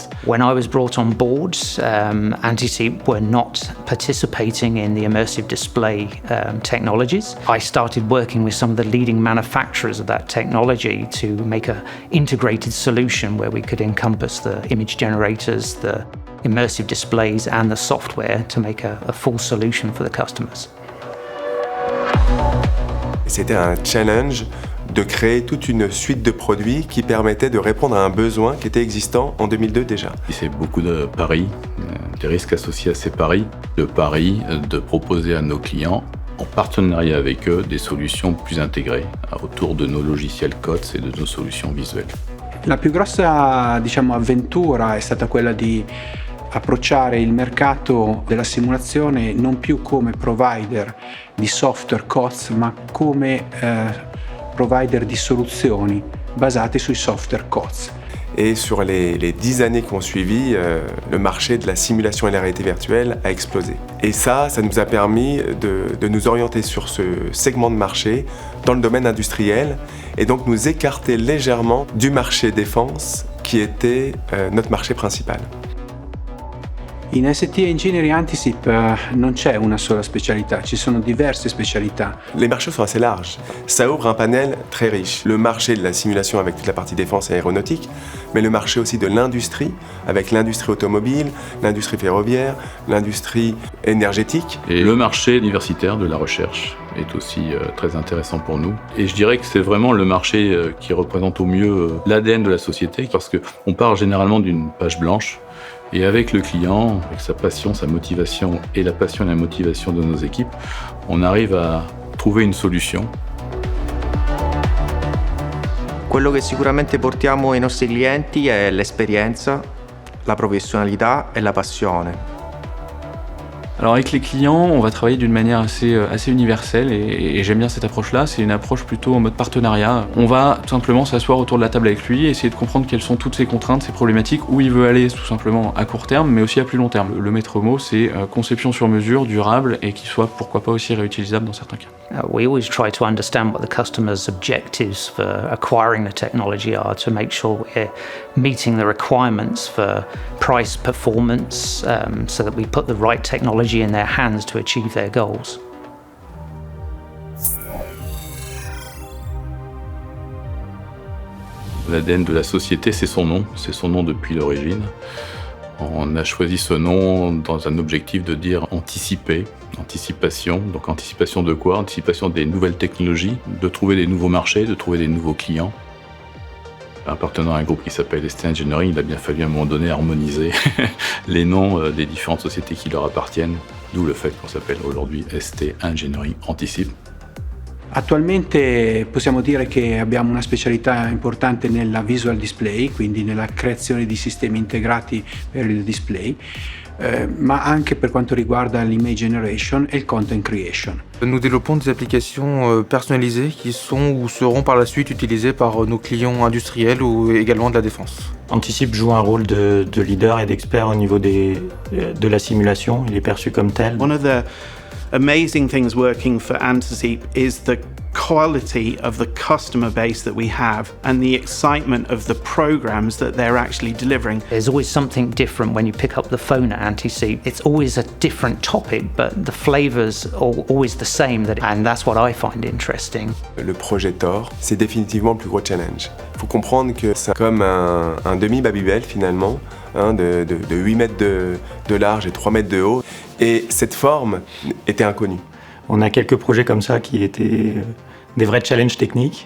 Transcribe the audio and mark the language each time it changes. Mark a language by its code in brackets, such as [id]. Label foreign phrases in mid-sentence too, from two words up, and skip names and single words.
[en] When I was brought on board, Anticipe were not participating in the immersive display technologies. I started working with some of the leading manufacturers of that technology to make an integrated solution where we could encompass the image generators, the immersive displays and the software to make a full solution for the customers. [fr] C'était un challenge de créer toute une suite de produits qui permettait de répondre à un besoin qui était existant en 2002 déjà. C'est beaucoup de paris, des risques associés à ces paris. Le pari de proposer à nos clients, en partenariat avec eux, des solutions plus intégrées autour de nos logiciels COTS et de nos solutions visuelles. [it] La più grossa, avventura è stata quella di approcciare il mercato della simulazione non più come provider di software COTS, ma come provider di soluzioni basate sui software COTS. [fr] Et sur les 10 années qui ont suivi, le marché de la simulation et la réalité virtuelle a explosé. Et ça nous a permis de nous orienter sur ce segment de marché dans le domaine industriel et donc nous écarter légèrement du marché défense qui était notre marché principal. [it] In ST Engineering Anticipe non c'è una sola specialità, ci sono diverse specialità. [fr] Les marchés sont assez larges. Ça ouvre un panel très riche. Le marché de la simulation avec toute la partie défense et aéronautique, mais le marché aussi de l'industrie, avec l'industrie automobile, l'industrie ferroviaire, l'industrie énergétique. Et le marché universitaire de la recherche est aussi très intéressant pour nous. Et je dirais que c'est vraiment le marché qui représente au mieux l'ADN de la société, parce qu'on part généralement d'une page blanche. Et avec le client, avec sa passion, sa motivation et la passion et la motivation de nos équipes, on arrive à trouver une solution. Quello che sicuramente portiamo ai nostri clienti è l'esperienza, la professionalità e la passione. Alors avec les clients, on va travailler d'une manière assez universelle et j'aime bien cette approche-là. C'est une approche plutôt en mode partenariat. On va tout simplement s'asseoir autour de la table avec lui et essayer de comprendre quelles sont toutes ses contraintes, ses problématiques, où il veut aller tout simplement à court terme, mais aussi à plus long terme. Le maître mot, c'est conception sur mesure, durable et qui soit pourquoi pas aussi réutilisable dans certains cas. [en] We always try to understand what the customer's objectives for acquiring the technology are to make sure we're meeting the requirements for price performance so that we put the right technology in their hands to achieve their goals. [fr] L'ADN de la société, c'est son nom depuis l'origine. On a choisi ce nom dans un objectif de dire anticiper, anticipation. Donc anticipation de quoi? Anticipation des nouvelles technologies, de trouver des nouveaux marchés, de trouver des nouveaux clients. Appartenant à un groupe qui s'appelle ST Engineering, il a bien fallu à un moment donné harmoniser les noms des différentes sociétés qui leur appartiennent, d'où le fait qu'on s'appelle aujourd'hui ST Engineering Anticipe. [it] Attualmente possiamo dire che abbiamo una specialità importante nella [en] visual display, [it] quindi nella creazione di sistemi integrati per il display, ma anche per quanto riguarda l' [en] image generation [fr] et le [en] content creation. [fr] Nous développons des applications personnalisées qui sont ou seront par la suite utilisées par nos clients industriels ou également de la défense. Anticipe joue un rôle de leader et d'expert au niveau de la simulation, il est perçu comme tel. [en] One of the amazing things working for Anticipe is the quality of the customer base that we have and the excitement of the programs that they're actually delivering. There's always something different when you pick up the phone at Anticipe. It's always a different topic, but the flavors are always the same, and that's what I find interesting. [fr] Le projet Thor, c'est définitivement le plus gros challenge. Il faut comprendre que c'est comme un demi-Babybel finalement, de 8 mètres de large et 3 mètres de haut. Et cette forme était inconnue. On a quelques projets comme ça qui étaient des vrais challenges techniques.